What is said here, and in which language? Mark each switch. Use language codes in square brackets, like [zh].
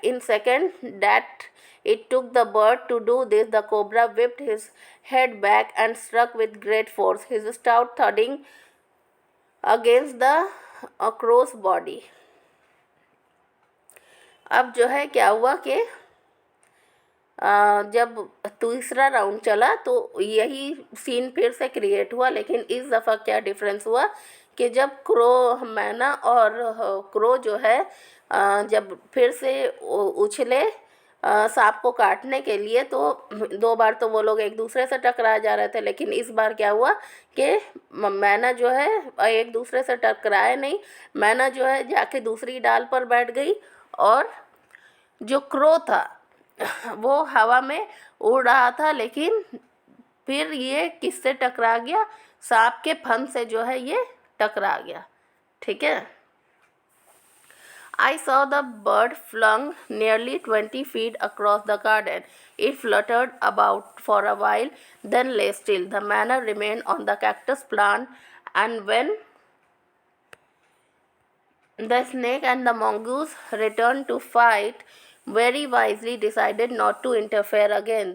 [en] In second that it took the bird to do this, the cobra whipped his head back and struck with great force, his stout thudding against the crow's body. [hi] अब जो है क्या हुआ कि जब तीसरा round चला तो यही सीन फिर से क्रिएट हुआ, लेकिन इस दफ़ा क्या डिफरेंस हुआ कि जब मैना और क्रो जो है जब फिर से उछले सांप को काटने के लिए, तो 2 बार तो वो लोग एक दूसरे से टकरा जा रहे थे, लेकिन इस बार क्या हुआ कि मैना जो है एक दूसरे से टकराए नहीं. मैना जो है जाके दूसरी डाल पर बैठ गई और जो क्रो था वो हवा में उड़ रहा था, लेकिन फिर ये किससे टकरा गया? सांप के फन से जो है ये टकरा गया. ठीक है. [en] I saw the bird flung nearly 20 feet across the garden. It fluttered about for a while, then lay still. The manna remained on the cactus plant, and when the snake and the mongoose returned to fight, very wisely decided not to interfere again.